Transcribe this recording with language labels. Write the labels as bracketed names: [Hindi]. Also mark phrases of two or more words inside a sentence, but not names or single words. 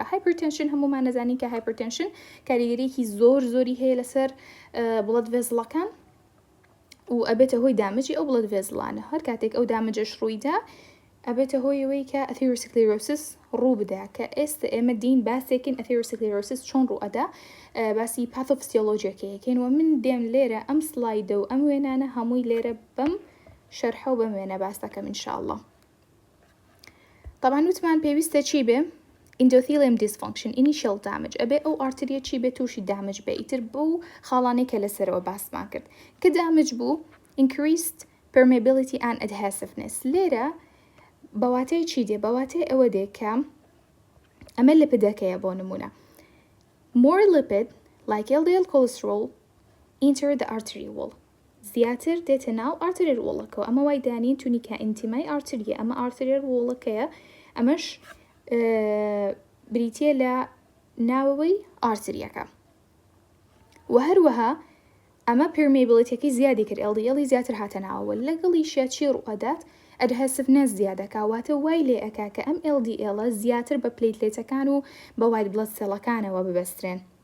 [Central Kurdish] هایپرتنشن هەمومان نەزانین کە هایپرتنشن کاریگەریەکی زۆری هەیە لەسەر [English] blood vessels [Central Kurdish] و ئەبێتە هۆی دامجی ئەو [English] blood vessels [Central Kurdish] هەر کاتێک ئەو دامجەش ڕوویدا ئەبێتە هۆیەوەی کە ئەثیروسکلێرۆسس ڕوو بدا کە ئێستا ئێمە دین باسێکین ئەثیروسکلێرۆسس چۆن ڕوو ئەدا باسی پاثۆفسیۆلۆجیەکەیەکەین و من دێم لێرە ئەم سلایدە و ئەم وێنانە هەمووی لێرە بەم شەرحە و بەم وێنە باس دەکەم ئینشاءڵڵا. طبعاً وتمان پێویستە چی بێ؟ [English] endothelium dysfunction initial damage [Central Kurdish] ئەبێ ئەو ئارتریە چی بێ تووشی دامج بێ ئیتر بوو خاڵانەی کە لەسەرەوە باسمان کرد کە دامج بوو [English] increased permeability and adhesiveness [Central Kurdish] لێرە بەواتەی چی دێ؟ بەواتەی ئەوە دێ کە ئەمە لپدەکەیە بۆ نمونە [English] more lipid like LDL cholesterol enter the artery wall [Central Kurdish] زیاتر دێتە ناو [English] arterial wall [Central Kurdish] ەکەوە ئەمە وای دانین تونیکە ئینتیمای arteria ئەمە [English] arterial wall [Central Kurdish] ەکەیە ئەمەش بریتیە لە ناوەوەی ئارتریەکە و هەروەها ئەمە پرمیبلیتیەکەی زیادی کرد LDL زیاتر هاتە ناوەوە لەگەڵیشە چی ڕوئەدات ئەدهەسفنەس زیادەکە واتە وای لێ ئەکا کە ئەم LDL زیاتر بە پلیتلێتەکان و بە [English] white blood cells [Central Kurdish] ببەسترێن.